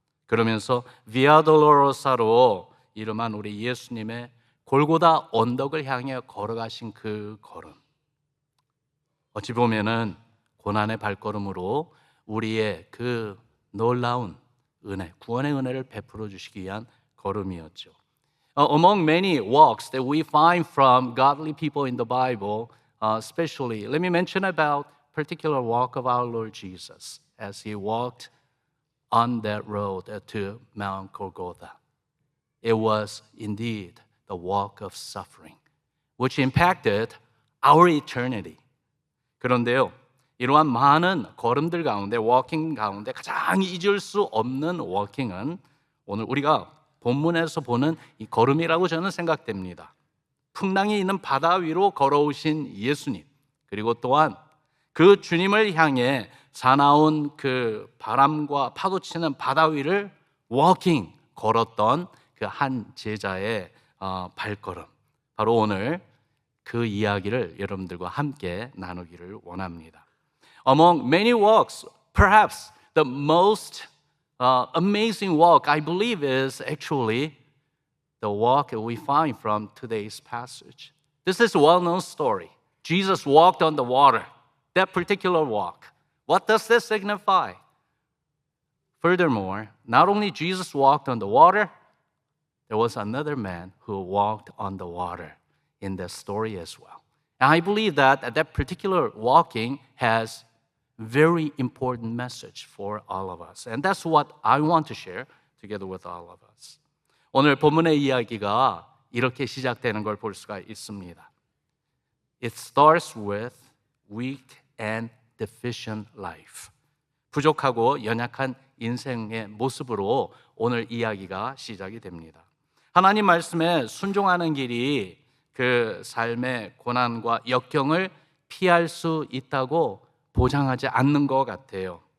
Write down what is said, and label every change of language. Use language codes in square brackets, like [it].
[ko] 그러면서 비아 돌로로사로 이름한 우리 예수님의 골고다 언덕을 향해 걸어가신 그 걸음, 어찌 보면은 고난의 발걸음으로 우리의 그 놀라운 은혜, 구원의 은혜를 베풀어 주시기 위한 걸음이었죠. [en] Among many walks that we find from godly people in the Bible, especially, let me mention about particular walk of our Lord Jesus as he walked on that road to Mount Golgotha. It was indeed the walk of suffering, which impacted our eternity. [ko] 그런데요, 이러한 많은 걸음들 가운데, 워킹 가운데 가장 잊을 수 없는 워킹은 오늘 우리가 본문에서 보는 이 걸음이라고 저는 생각됩니다. 풍랑이 있는 바다 위로 걸어오신 예수님, 그리고 또한 그 주님을 향해 사나운 그 바람과 파도치는 바다 위를 워킹 걸었던 그 한 제자의 발걸음, 바로 오늘 그 이야기를 여러분들과 함께 나누기를 원합니다. [en] Among many walks, perhaps the most amazing walk, I believe, is actually the walk that we find from today's passage. This is a well-known story. Jesus walked on the water, that particular walk. What does this signify? Furthermore, not only Jesus walked on the water, there was another man who walked on the water in the story as well. And I believe that that particular walking has very important message for all of us. And that's what I want to share together with all of us. [ko] 오늘 본문의 이야기가 이렇게 시작되는 걸 볼 수가 있습니다. [en] It starts with weak and deficient life. [ko] 부족하고 연약한 인생의 모습으로 오늘 이야기가 시작이 됩니다. 하나님 말씀에 순종하는 길이 그 삶의 고난과 역경을 피할 수 있다고 보장하지 않는 것 같아요.